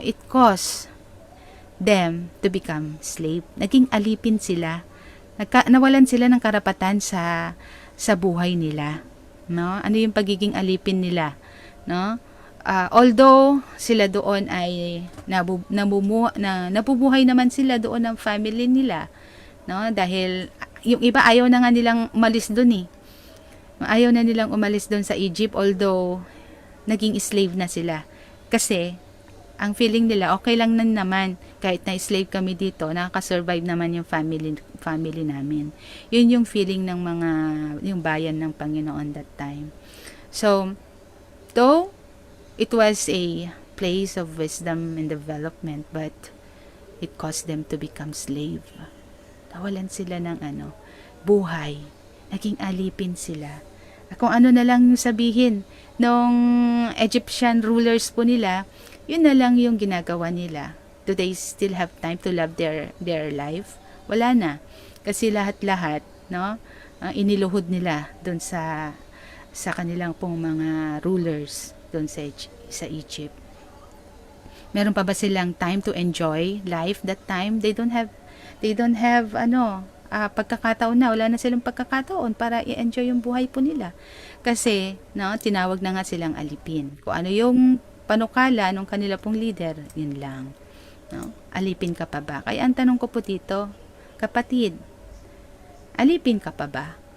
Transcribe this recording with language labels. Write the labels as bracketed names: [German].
[English] It caused them to become slave. [Filipino] Naging alipin sila. Nawalan sila ng karapatan sa buhay nila. No? Ano yung pagiging alipin nila? No? Although sila doon ay nabubuhay naman sila doon ng family nila, no? Dahil yung iba ayaw na nga nilang umalis doon Ayaw na nilang umalis doon sa Egypt, although naging slave na sila. Kasi ang feeling nila okay lang naman kahit na slave kami dito, nakaka-survive naman yung family namin. Yun yung feeling ng yung bayan ng Panginoon [English] that time. So, though it was a place of wisdom and development, but it caused them to become slave. [Filipino] Nawalan sila ng buhay. Naging alipin sila. Kung ano na lang sabihin nung Egyptian rulers po nila, yun na lang yung ginagawa nila. [English] Do they still have time to love their life? [Filipino] Wala na. Kasi lahat-lahat, iniluhod nila doon sa kanilang pong mga rulers doon sa Egypt. Meron pa ba silang [English] time to enjoy life that time? They don't have [Filipino] pagkakataon na. Wala na silang pagkakataon para i-enjoy yung buhay po nila. Kasi, tinawag na nga silang alipin. Kung ano yung panukala ng kanila pong leader, yun lang. Alipin ka pa ba? Kaya ang tanong ko po dito, kapatid, alipin ka pa ba?